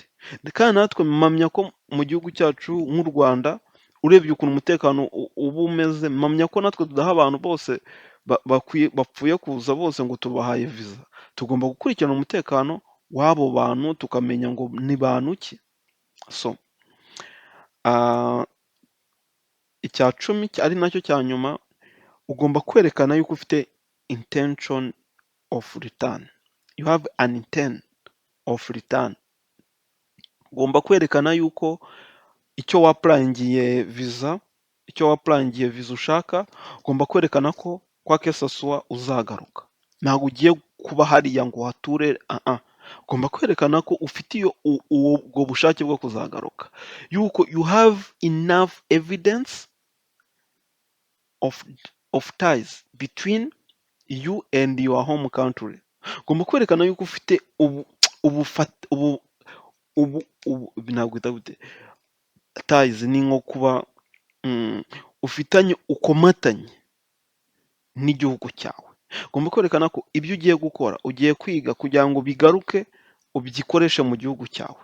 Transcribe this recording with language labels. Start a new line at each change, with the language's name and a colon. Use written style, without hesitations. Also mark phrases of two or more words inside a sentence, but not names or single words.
Kinyarwanda: Kandi natwe mpamya ko mu gihugu cyacu nk'u Rwanda, urebye ukuntu umutekano uba umeze, mpamya ko natwe tudaha abantu bose bapfuye kuza bose ngo tubahaye visa. Tugomba gukurikirana umutekano w'abo bantu, tukamenya ngo ni bantu ki. So icya 10 ari nacyo cya nyuma, ugomba kwerekana yuko ufite
English: intention of return. You have an intent of return.
Kinyarwanda: Ugomba kwerekana yuko icyo wapurayingiye visa icyo wapurangiye viza ushaka, ugomba kwerekana ko kwa kesaswa uzagaruka. Ntabwo ugiye kuba hariya ngo uhature, ugomba kwerekana ko ufite ubwo bushake bwo kuzagaruka, yuko
English: you have enough evidence of ties between you and your home country.
Kinyarwanda: Ugomba kwerekana yuko ufite nakwita gute, ties ni nko kuba ufitanye ukomatanye n'igihugu cyawe. Ugomba kwerekana ko ibyo ugiye gukora, ugiye kwiga kugira ngo bigaruke ubikoreshe mu gihugu cyawe.